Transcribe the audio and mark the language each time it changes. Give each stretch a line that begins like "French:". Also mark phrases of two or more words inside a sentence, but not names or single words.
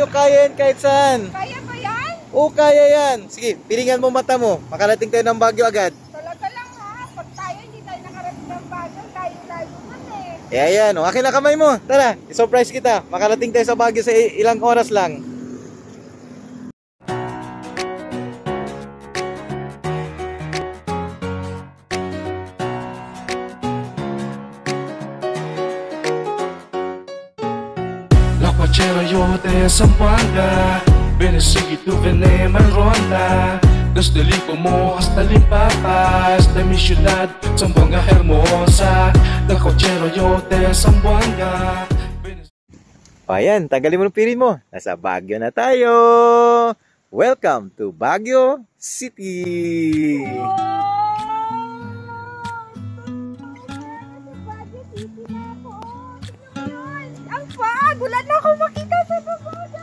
Filipino: Kaya yan kahit saan. Kaya ba yan? Oo, kaya yan. Sige, pilingan mo mata mo. Makarating tayo ng Baguio agad. Talaga lang ha. Pag tayo hindi tayo nakarating ng Baguio, layo-layo man eh. Ayan, akin na kamay mo. Tara, i-surprise kita. Makarating tayo sa Baguio sa ilang oras lang.
Chavacano: Cochero yo de Zamboanga, Benesigi tu venema ronda. Desde Lipomo hasta Limpapas, de mi ciudad, Zamboanga hermosa. De cochero yo de Zamboanga.
Filipino: Ayan, tanggalin mo ng pirin mo. Nasa Baguio na tayo.
English: Welcome to Baguio City.
Filipino: Wala na akong makita sa Baguio.